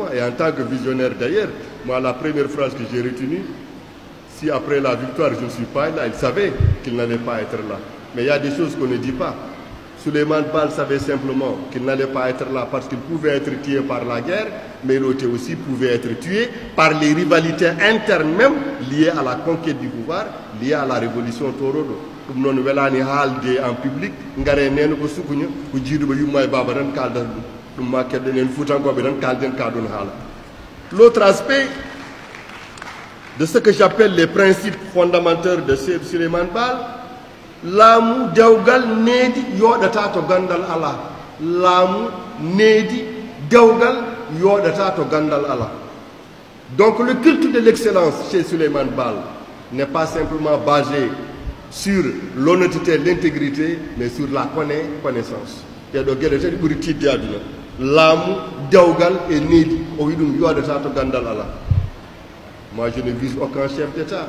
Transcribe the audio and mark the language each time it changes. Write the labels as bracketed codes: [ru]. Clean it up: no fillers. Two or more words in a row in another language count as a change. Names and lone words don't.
[fr] Et en tant que visionnaire d'ailleurs, moi la première phrase que j'ai retenue, si après la victoire je ne suis pas là, il savait qu'il n'allait pas être là. Mais il y a des choses qu'on ne dit pas. Souleymane Baal savait simplement qu'il n'allait pas être là parce qu'il pouvait être tué par la guerre, mais il aussi pouvait être tué par les rivalités internes même liées à la conquête du pouvoir, liées à la révolution Torodo. [ff] Comme non welani haalde [fr] en public [ff] ngare neno ko sukuñu ko jiiduba yumma e baba tan kalda dum ma kedde nen futankobe tan kalden ka don haala. [fr] L'autre aspect de ce que j'appelle les principes fondamentaux de Souleymane Baal, [ff] laamu dewgal needi yoɗata to gandal ala. Laamu needi dewgal yoɗata to gandal ala. [fr] Donc le culte de l'excellence chez Souleymane Baal n'est pas simplement basé sur l'honnêteté, l'intégrité, mais sur la connaissance. Et donc, il y a des gens qui disent l'âme, Dawgal et Nedi, moi, je ne vise aucun chef d'État.